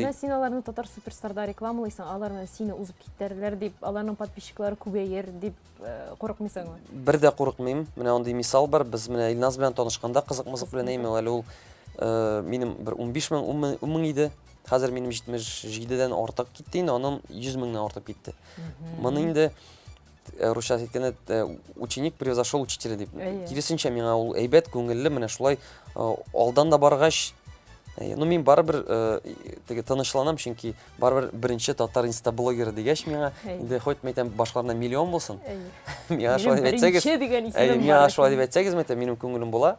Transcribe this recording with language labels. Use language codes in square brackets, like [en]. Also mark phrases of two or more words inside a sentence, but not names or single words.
[tt] Менә син аларны Татар суперстарда рекламалыйсың, алар менә сине узып китәрләр дип, аларның подписчиклары күбәер дип курыкмыйсыңмы? Бер дә курыкмыйм. Менә андый мисал бар. Без менә Илназ белән танышканда кызык-мызык белән әйме, әле ул минем бер 15 мең иде. Хәзер минем 77дән артык китте инде, аның 100 меңнән артып китте. Моны инде русча әйткәндә [ru] ученик превзошел учителя [tt] дип. Киресенчә миңа ул әйбәт, күңелле, менә шулай алдан да баргач, мин барыбер теге тынычланам, чөнки барыбер беренче татар инстаблогеры дигәч миңа, инде хоть мәйтәм башкаларына миллион булсын. Миңа шулай дип әйтсәгез, миңа шулай дип әйтсәгез, мәйтәм минем күңелем була.